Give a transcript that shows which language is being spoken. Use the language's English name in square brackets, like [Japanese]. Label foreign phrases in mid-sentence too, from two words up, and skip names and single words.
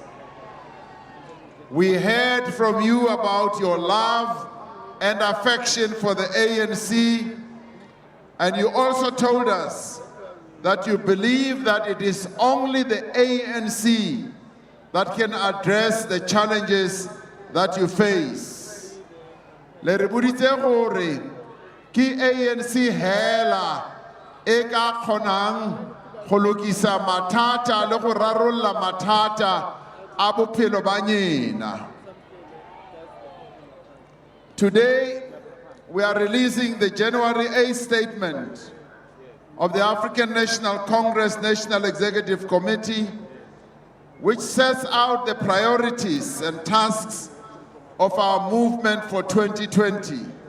[English] We heard from you about your love and affection for the ANC, and you also told us that you believe that it is only the ANC that can address the challenges that you face. [Tswana] Le re boditse gore ke ANC hela e ka kgonang go lokisa mathata le go rarolla mathata a bophelo ba nyena. [English] Today, we are releasing the January 8th statement of the African National Congress National Executive Committee, which sets out the priorities and tasks of our movement for 2020.